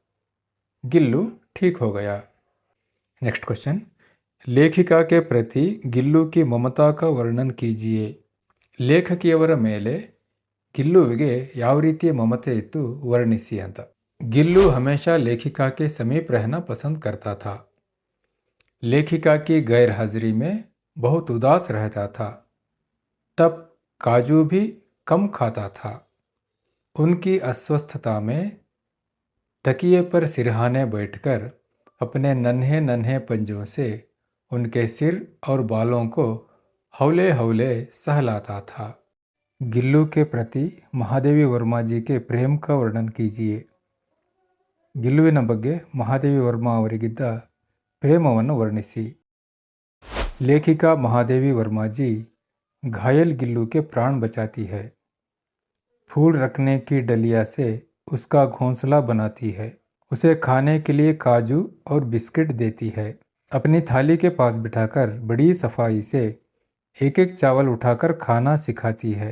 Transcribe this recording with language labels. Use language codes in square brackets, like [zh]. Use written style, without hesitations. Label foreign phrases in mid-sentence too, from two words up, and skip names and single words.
[hi] गिल्लू ठीक हो गया. [en] next question. [hi] लेखिका के प्रति गिल्लू की ममता का वर्णन कीजिए. [kn] ಲೇಖಕಿಯವರ ಮೇಲೆ ಗಿಲ್ಲುವಿಗೆ ಯಾವ ರೀತಿಯ ಮಮತೆ ಇತ್ತು ವರ್ಣಿಸಿ ಅಂತ. [hi] गिल्लू हमेशा लेखिका के समीप रहना पसंद करता था. लेखिका की गैर हाजिरी में बहुत उदास रहता था. तब काजू भी कम खाता था. उनकी अस्वस्थता में तकिए पर सिरहाने बैठकर अपने नन्हे नन्हे पंजों से उनके सिर और बालों को हौले हौले सहलाता था. गिल्लू के प्रति महादेवी वर्मा जी के प्रेम का वर्णन कीजिए. [kn] ಗಿಲ್ಲುವಿನ ಬಗ್ಗೆ ಮಹಾದೇವಿ ವರ್ಮಾ ಅವರಿಗಿದ್ದ ಪ್ರೇಮವನ್ನು ವರ್ಣಿಸಿ. [hi] लेखिका महादेवी वर्मा जी घायल गिल्लू के प्राण बचाती है. फूल रखने की डलिया से उसका घोंसला बनाती है. उसे खाने के लिए काजू और बिस्किट देती है. अपनी थाली के पास बिठाकर बड़ी सफाई से एक एक चावल उठाकर खाना सिखाती है.